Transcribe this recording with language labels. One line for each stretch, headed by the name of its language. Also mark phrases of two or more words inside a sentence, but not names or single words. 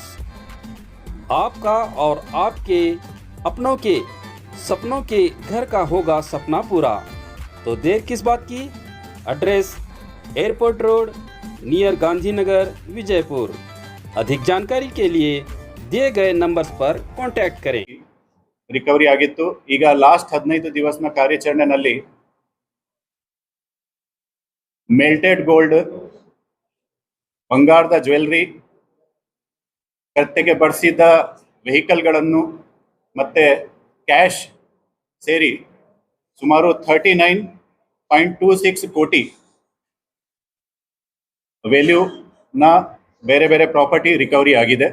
Hindi: आपका और आपके अपनों के सपनों के घर का होगा सपना पूरा, तो देर किस बात की।
English: Address Airport Road near Gandhinagar, Vijaypur.
Hindi: अधिक जानकारी के लिए दिए गए नंबर्स पर कांटेक्ट करें.
Kannada: ರಿಕವರಿ ಆಗಿತ್ತು. ಈಗ ಲಾಸ್ಟ್ 15 ದಿವಸನ ಕಾರ್ಯಾಚರಣೆಯಲ್ಲಿ
English: melted gold,
Kannada: ಬಂಗಾರದ ಜ್ಯುವೆಲ್ಲರಿ, ಕತ್ತೆಗೆ ಬಳಸಿದ ವೆಹಿಕಲ್ಗಳನ್ನು ಮತ್ತೆ ಕ್ಯಾಶ್ ಸೇರಿ ಸುಮಾರು 39.26 ಕೋಟಿ ವ್ಯಾಲ್ಯೂನ ಬೇರೆ ಬೇರೆ
English: property recovery
Kannada: ಆಗಿದೆ.